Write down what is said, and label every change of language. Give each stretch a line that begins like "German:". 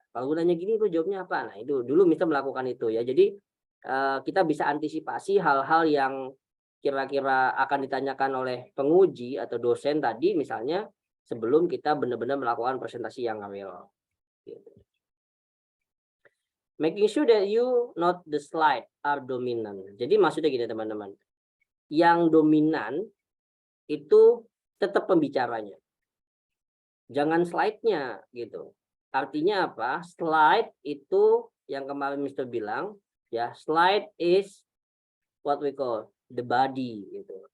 Indonesian: Kalau gue nanya gini, lu jawabnya apa? Nah, itu dulu bisa melakukan itu ya. Jadi kita bisa antisipasi hal-hal yang kira-kira akan ditanyakan oleh penguji atau dosen tadi misalnya, sebelum kita benar-benar melakukan presentasi yang real. Gitu.
English: Making sure that you not the slide are dominant.
Indonesian: Jadi maksudnya gini teman-teman, yang dominan itu tetap pembicaranya, jangan slide-nya gitu. Artinya apa? Slide itu yang kemarin Mr. bilang ya,
English: slide is what we call the body gitu.